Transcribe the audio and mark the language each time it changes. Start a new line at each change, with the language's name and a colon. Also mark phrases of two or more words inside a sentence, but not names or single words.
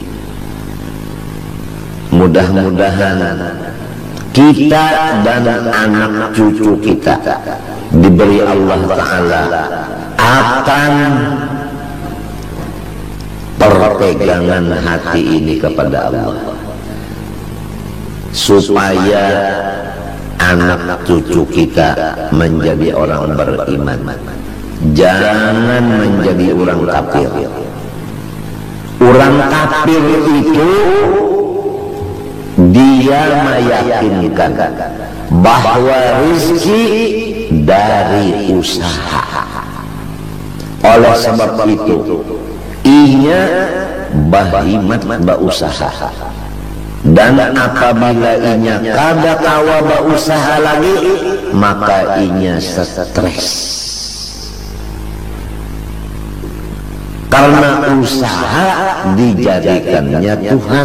Indonesian: Mudah-mudahan kita dan anak cucu kita diberi Allah Ta'ala akan perpegangan hati ini kepada Allah, supaya anak cucu kita menjadi orang beriman, jangan menjadi orang kafir. Orang kafir itu dia meyakinkan bahwa rezeki dari usaha.
Banjar: Oleh sebab itu inya bahimat berusaha, dan apabila inya kada kawa berusaha lagi, maka inya stres.
Indonesian: Karena usaha dijadikannya Tuhan.